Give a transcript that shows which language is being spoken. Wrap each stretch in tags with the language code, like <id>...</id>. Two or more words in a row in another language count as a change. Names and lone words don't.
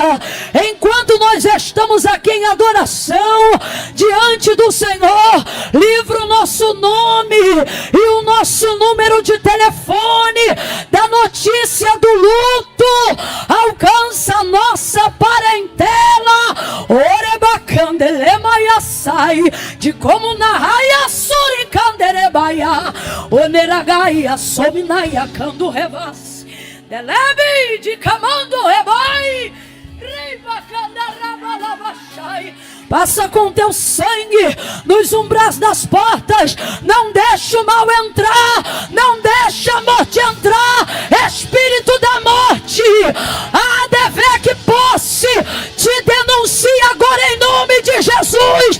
<pt>Enquanto nós estamos aqui em adoração diante do Senhor, livra o nosso nome e o nosso número de telefone da notícia do luto. Alcança a nossa parentela. Orebacandelemaiaçai, de como na raia suricanderebaia, oneragaia sominaia cando revas, delebe de camando rebai, ribacandarabalabaxai. Passa com teu sangue nos umbrais das portas. Não deixa o mal entrar, não deixa a morte entrar. Espírito da morte, a dever que posse, te denuncia agora em nome de Jesus.</pt>